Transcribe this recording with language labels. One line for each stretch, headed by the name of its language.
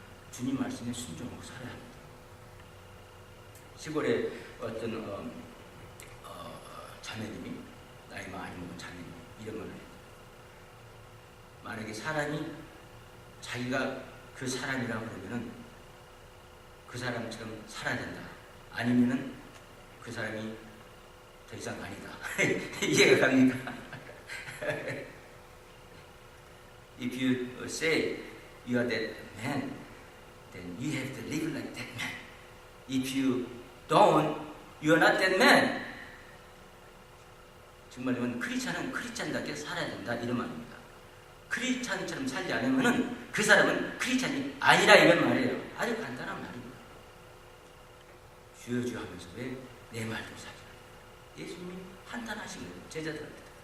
Korean: 주님 말씀에 순종하고 살아야 합니다. 시골에 어떤 자매님이 나이 많이 먹은 자매님이 이런 말을 해요. 만약에 사람이 자기가 그 사람이라고 그러면은 그 사람처럼 살아야 된다. 아니면은 그 사람이 더 이상 아니다. 이해가 갑니까?
English: If you say you are that man, then you have to live like that man. If you don't, you are not that man.
Korean: 정말 이건 크리스찬은 크리스찬답게 살아야 된다 이런 말입니다. 크리스찬처럼 살지 않으면은 그 사람은 크리스찬이 아니라 이런 말이에요. 아주 간단한 말입니다. 주여 주여 하면서 왜 내 말도 살지 않아요? 예수님이 판단하신 거예요. 제자들한테.